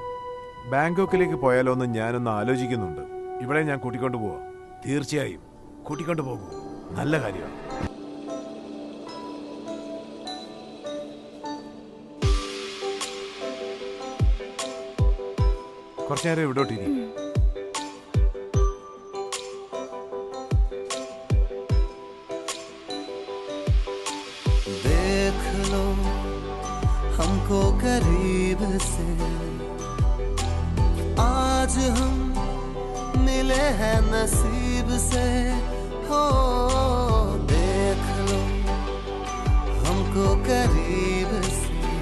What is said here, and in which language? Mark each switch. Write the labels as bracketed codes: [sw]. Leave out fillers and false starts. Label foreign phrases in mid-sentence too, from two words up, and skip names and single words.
[ml] ബാങ്കോക്കിലേക്ക് പോയാലോ എന്ന് ഞാനൊന്ന് ആലോചിക്കുന്നുണ്ട്. ഇവിടെ ഞാൻ കൂട്ടിക്കൊണ്ടു പോവാം. തീർച്ചയായും കൂട്ടിക്കൊണ്ടു പോകൂ. നല്ല കാര്യമാണ്. കുറച്ചു നേരം ഇവിടോട്ടിരി. [hi] हमको करीब से आज हम मिले हैं नसीब से, हो देख लो हमको करीब से